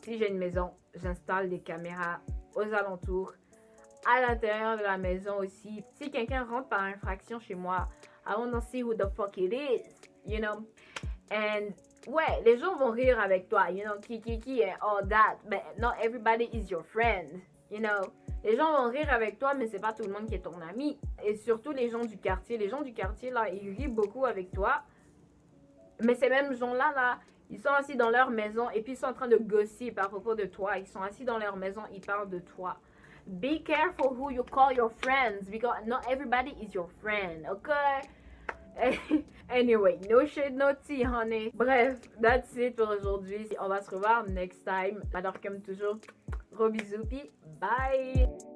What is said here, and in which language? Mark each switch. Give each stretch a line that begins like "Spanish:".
French: Si j'ai une maison, j'installe des caméras aux alentours. À l'intérieur de la maison aussi. Si quelqu'un rentre par infraction chez moi,
English: I wanna see who the fuck it is, you know. And
French: ouais, les gens vont rire avec toi,
English: you know,
French: qui
English: and all that. But not everybody is your friend, you know.
French: Les gens vont rire avec toi, mais c'est pas tout le monde qui est ton ami. Et surtout les gens du quartier. Les gens du quartier là, ils rient beaucoup avec toi. Mais ces mêmes gens-là, là, ils sont assis dans leur maison et puis ils sont en train de gossip à propos de toi. Ils sont assis dans leur maison, ils parlent de toi.
English: Be careful who you call your friends because not everybody is your friend, okay? Anyway, no shade, no tea, honey.
French: Bref,
English: that's it
French: pour aujourd'hui. On va se revoir
English: next time.
French: Alors comme toujours, gros bisous, puis bye!